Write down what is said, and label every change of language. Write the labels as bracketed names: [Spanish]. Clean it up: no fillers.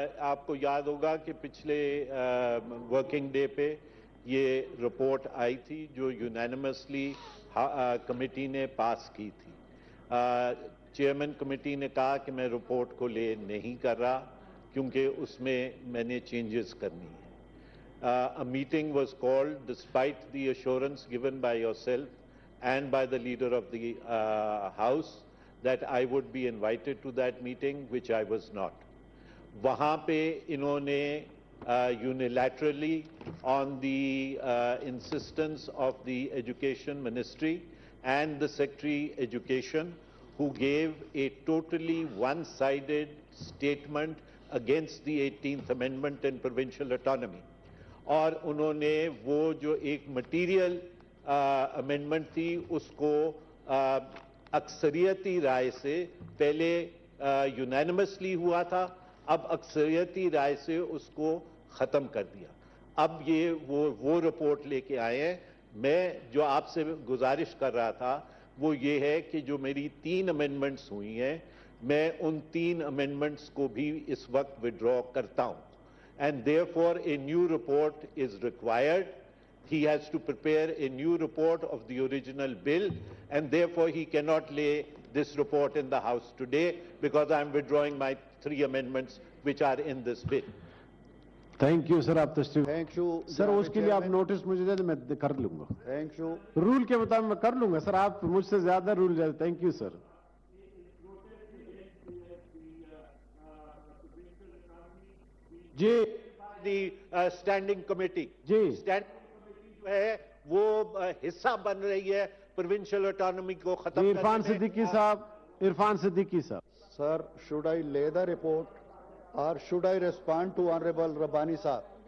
[Urdu] آپ کو یاد ہوگا کہ پچھلے ورکنگ ڈے پہ یہ رپورٹ آئی تھی جو یونینیمسلی کمیٹی نے پاس کی تھی. چیئرمین کمیٹی نے کہا کہ میں رپورٹ کو لے نہیں کر رہا کیونکہ اس میں میں نے چینجز کرنی ہے. [English] A meeting was called despite the assurance given by yourself and by the leader of the House that I would be invited to that meeting, which I was not. [Urdu] وہاں پہ انہوں نے [English] unilaterally on the insistence of the Education Ministry and the Secretary Education, who gave a totally one-sided statement against the 18th Amendment and provincial autonomy. [Urdu] اور انہوں نے وہ جو ایک مٹیریل امینڈمنٹ تھی اس کو اکثریتی رائے سے, پہلے یونینیمسلی ہوا تھا, اب اکثریتی رائے سے اس کو ختم کر دیا. اب یہ وہ رپورٹ لے کے آئے ہیں. میں جو آپ سے گزارش کر رہا تھا وہ یہ ہے کہ جو میری 3 امینڈمنٹس ہوئی ہیں, میں ان 3 امینڈمنٹس کو بھی اس وقت وڈرا کرتا ہوں. [English] And therefore a new report is required. He has to prepare a new report of the original bill, and therefore he cannot lay this report in the House today because I am withdrawing my 3 amendments which are in this bill. Thank you [Urdu] sir. آپ تشریف. [English] thank you [Urdu] sir اس کے لیے آپ notice مجھے دے دیں, میں کر لوں گا. [English] Thank you. [Urdu] رول کے مطابق میں کر لوں گا سر, آپ مجھ سے زیادہ رول جائے. [English] Thank you sir. [Urdu] جی [English] The standing committee. [Urdu] جی standing committee جو ہے وہ حصہ بن رہی ہے پروونشل اٹانومی کو ختم. عرفان صدیقی صاحب, इरफान सिद्दीकी साहब। [English] Sir, should I lay the report or should I respond to Honorable Rabbani Sahab?